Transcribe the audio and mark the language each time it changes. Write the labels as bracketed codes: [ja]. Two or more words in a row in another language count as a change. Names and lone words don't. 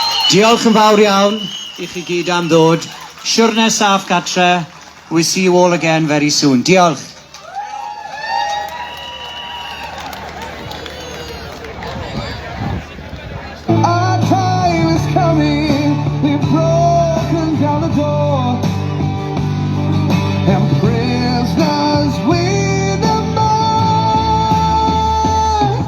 [cy] Diolch yn fawr iawn i chi gyd am ddod. Siwrne saff gatre. [en] We'll see you all again very soon. [cy] Diolch. [en] Our time is coming. We've broken down the door, and prisoners with a mind.